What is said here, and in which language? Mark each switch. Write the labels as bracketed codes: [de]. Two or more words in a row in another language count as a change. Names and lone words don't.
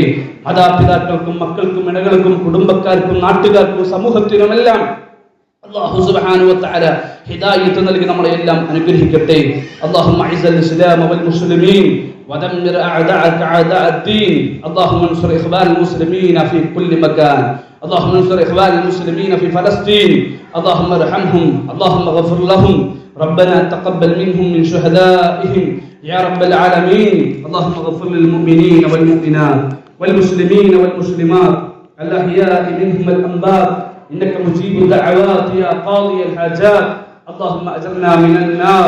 [ml] മാതാപിതാക്കൾക്കും മക്കൾക്കും ഇണകൾക്കും കുടുംബക്കാർക്കും നാട്ടുകാർക്കും സമൂഹത്തിനുമെല്ലാം [ar] الله سبحانه وتعالى [ml] ഹിദായത്ത് നൽകി നമ്മളെ എല്ലാം അനുഗ്രഹിക്കട്ടെ. [ar] اللهم أعز الإسلام والمسلمين ودمر أعداءك أعداء الدين. اللهم انصر إخوان المسلمين في كل مكان. اللهم انصر إخوان المسلمين في فلسطين. اللهم ارحمهم. اللهم اغفر لهم. ربنا تقبل منهم من شهدائهم يا رب العالمين. اللهم اغفر للمؤمنين والمؤمنات والمسلمين والمسلمات الأحياء منهم والأموات إنك مجيب الدعوات يا قاضي الحاجات. اللهم أجرنا من النار.